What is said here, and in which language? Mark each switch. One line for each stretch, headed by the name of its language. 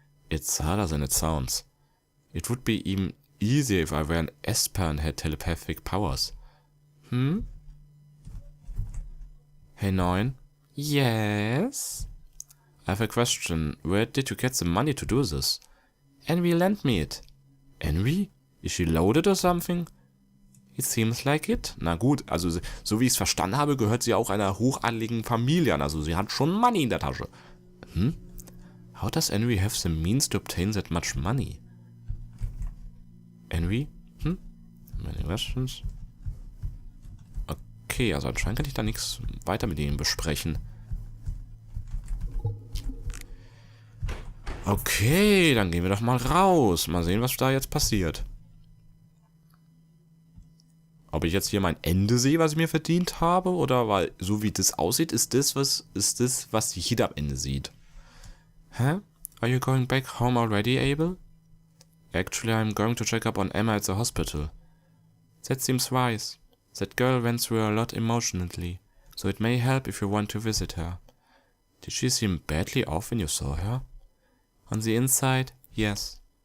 English: It's harder than it sounds. It would be even easier if I were an Esper and had telepathic powers. Hey, 9. Yes? I have a question. Where did you get the money to do this? Henry lent me it. Henry? Is she loaded or something? It seems like it.
German: Na gut, also so wie ich es verstanden habe, gehört sie auch einer hochadligen Familie an. Also sie hat schon Money in der Tasche.
English: How does Henry have the means to obtain that much money? Henry? Many questions?
German: Okay, also anscheinend kann ich da nichts weiter mit ihm besprechen. Okay, dann gehen wir doch mal raus. Mal sehen, was da jetzt passiert. Ob ich jetzt hier mein Ende sehe, was ich mir verdient habe, oder weil, so wie das aussieht, ist das, was jeder am Ende sieht. Huh?
English: Are you going back home already, Abel? Actually, I'm going to check up on Emma at the hospital. That seems wise. That girl went through a lot emotionally, so it may help if you want to visit her. Did she seem badly off when you saw her? On the inside, yes.